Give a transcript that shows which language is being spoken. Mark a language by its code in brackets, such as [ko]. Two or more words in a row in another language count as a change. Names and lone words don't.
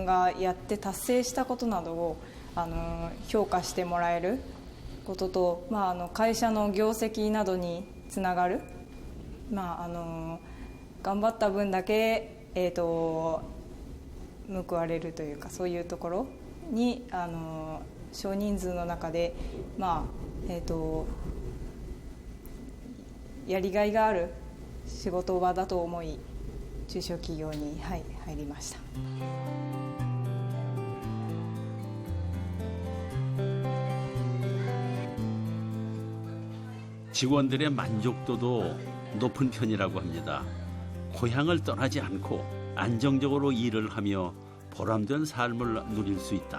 [ja] がやって達成したことなどを評価してもらえることと、会社の業績などにつながる、頑張った分だけ、報われるというか、そういうところに少人数の中で、やりがいがある仕事場だと思い、中小企業に、入りました。 [ko] 직원들의 만족도도 높은 편이라고 합니다. 고향을 떠나지 않고 안정적으로 일을 하며 보람된 삶을 누릴 수 있다.